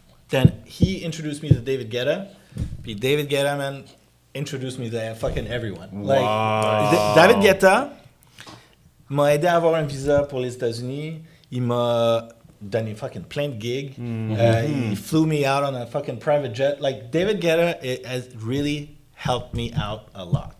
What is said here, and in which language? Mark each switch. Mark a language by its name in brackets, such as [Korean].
[English] Then he introduced me to David Guetta. [French] Puis [English] David Guetta, man, introduced me to fucking everyone. Like, [French] David Guetta m'a aidé à avoir un visa pour les États-Unis. Il m'a donné [English] fucking [French] plein de gigs. [English] He flew me out on a fucking private jet. Like, David Guetta has really helped me out a lot.